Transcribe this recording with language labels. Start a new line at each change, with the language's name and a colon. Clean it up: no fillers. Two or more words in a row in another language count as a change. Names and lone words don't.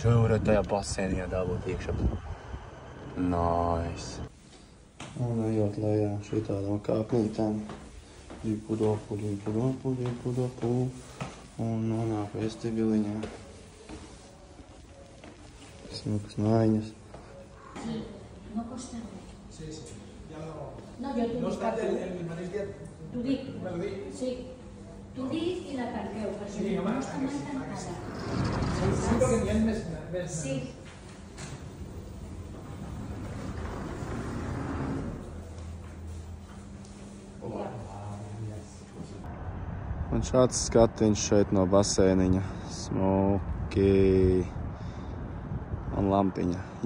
Latvian: Varētu tajā basēniņā dabūt iekšā. Nice. Un ejot lejā šitādām kāpnītēm. Dipudopu. Un nonāk vestibiliņā. Smukas mājiņas.
Catalan: No costa. No, yo tú dic. Sí. Tu dic i la tanqueu, perquè no està mai tancada. Sí, perquè n'hi ha més. Sí.
Latvian: Un šāds skatiņš šeit no basēniņa. Smuki. Un lampiņa.